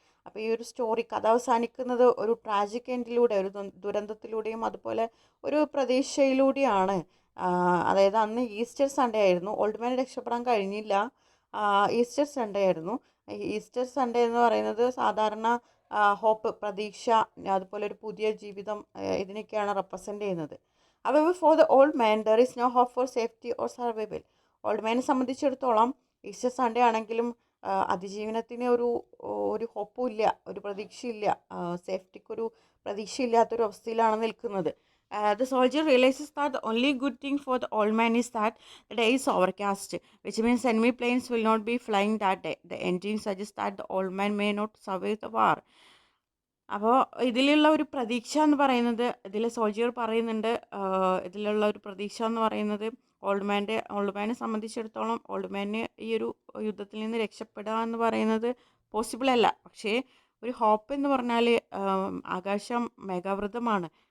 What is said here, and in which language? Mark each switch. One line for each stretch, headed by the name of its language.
Malayalam: അപ്പോൾ ഈ ഒരു കഥ അവസാനിക്കുന്നത് ഒരു ട്രാജിക് എൻഡിലൂടെ, ഒരു ദുരന്തത്തിലൂടെയും അതുപോലെ ഒരു പ്രതീക്ഷയിലൂടെയാണ്. അതായത് അന്ന് ഈസ്റ്റർ സൺഡേ ആയിരുന്നു, ഓൾഡ് മാൻ രക്ഷപ്പെടാൻ കഴിഞ്ഞില്ല, ഈസ്റ്റർ സൺഡേ ആയിരുന്നു. ഈസ്റ്റർ സൺഡേ എന്ന് പറയുന്നത് സാധാരണ ഹോപ്പ്, പ്രതീക്ഷ, അതുപോലെ ഒരു പുതിയ ജീവിതം, ഇതിനൊക്കെയാണ് റെപ്രസെൻ്റ് ചെയ്യുന്നത്.
English: However, for the old man, there is no hope for safety or survival.
Malayalam: Old മാനെ സംബന്ധിച്ചിടത്തോളം ഈസ്റ്റർ സൺഡേ ആണെങ്കിലും അതിജീവനത്തിന് ഒരു ഹോപ്പും ഇല്ല, ഒരു പ്രതീക്ഷയില്ല, സേഫ്റ്റിക്കൊരു പ്രതീക്ഷയില്ലാത്തൊരു അവസ്ഥയിലാണ് നിൽക്കുന്നത്.
English: The soldier realizes that the only good thing for the old man is that the day is overcast, which means enemy planes will not be flying that day. The engine suggests that the old man may not survive the war.
Malayalam: അപ്പോൾ ഇതിലുള്ള ഒരു പ്രതീക്ഷ എന്ന് പറയുന്നത്, ഇതിൽ soldier പറയുന്നുണ്ട്, ഇതിലുള്ള ഒരു പ്രതീക്ഷ എന്ന് പറയുന്നത് ഓൾഡ് മാനെ സംബന്ധിച്ചിടത്തോളം ഓൾഡ് മാന് ഈ ഒരു യുദ്ധത്തിൽ നിന്ന് രക്ഷപ്പെടുക എന്ന് പറയുന്നത് പോസിബിൾ അല്ല. പക്ഷേ ഒരു ഹോപ്പ് എന്ന് പറഞ്ഞാൽ ആകാശം മേഘാവൃതമാണ്.